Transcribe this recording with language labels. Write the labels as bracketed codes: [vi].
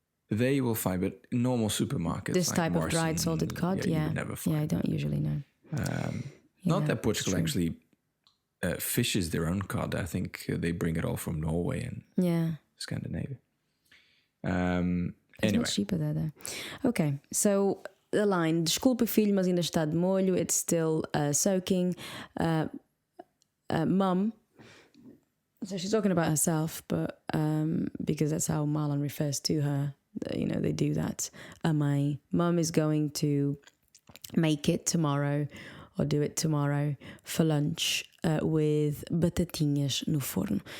[en] There you will find it in normal supermarkets. This like type Morrison, of dried salted cod, you would never find I don't usually know. Not that Portugal actually fishes their own cod. I think they bring it all from Norway and Scandinavia. It's Anyway. much cheaper there, though. Okay, so the line, [pt] desculpa filho, mas ainda está de molho. [en] It's still soaking. Mum. So she's talking about herself, but because that's how Marlon refers to her. They do that. [pt] A mãe. [en] Mum is going to make it tomorrow or do it tomorrow for lunch with [pt] batatinhas no forno.